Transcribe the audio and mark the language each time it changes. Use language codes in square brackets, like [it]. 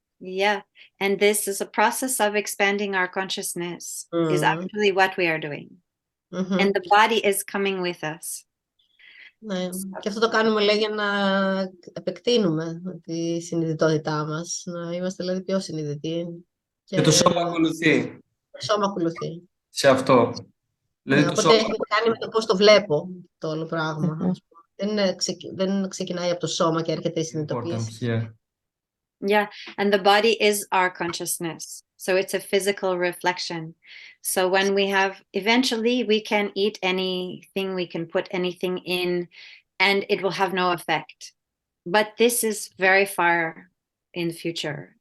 [en] Yeah, and this is a process of expanding our consciousness, is actually what we are doing. And the body is coming with us. [el] Ναι. Και αυτό το κάνουμε, λέει, για να επεκτείνουμε τη συνειδητότητά μας, να είμαστε δηλαδή πιο συνειδητοί. Και το σώμα ακολουθεί. Το σώμα ακολουθεί. Σε αυτό. Δηλαδή, Ναι, οπότε έχει να κάνει με το πώς το βλέπω το όλο πράγμα. Δεν ξεκινάει από το σώμα και έρχεται η συνειδητοποίηση. [en] Yeah, and the body is our consciousness. So it's a physical reflection. So when we have, eventually we can eat anything, we can put anything in, and it will have no effect. But this is very far in the future.